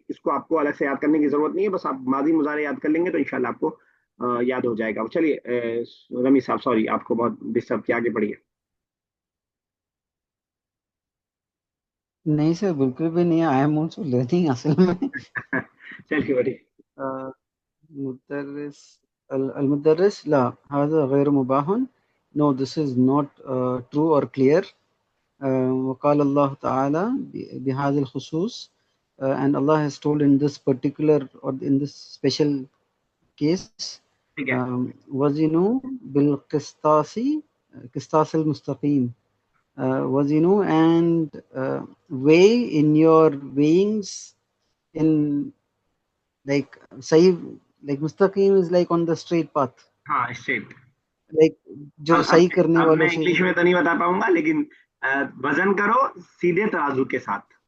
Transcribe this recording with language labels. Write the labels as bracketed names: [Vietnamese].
[Hindi] इसको आपको अलग से याद करने की जरूरत नहीं है, बस आप माजी मुजारे याद कर लेंगे तो इंशाल्लाह आपको याद हो जाएगा। चलिए रमी साहब, सॉरी आपको बहुत डिस्टर्ब किया, आगे बढ़िए। नहीं सर बिल्कुल भी नहीं. [English] I am also learning असल में. [Hindi] चलिए बढ़िए। [Arabic] मुदर्रिस المدرس لا هذا غير مباح. [English] No, this is not true or clear. [Arabic] وقال الله تعالى بهذا الخصوص. [English] And Allah has told in this particular or in this special case. [Hindi] ठीक है। [Arabic] وزنوا بالقسطاس قسطاس المستقيم. [English] وزنوا and weigh in your weighings in like सही, like mustaqim is like on the straight path, [Hindi] हाँ, straight. like जो सही करने अब वालों मैं से. इंग्लिश में तो नहीं बता पाऊंगा, लेकिन वजन करो सीधे तराजू के साथ,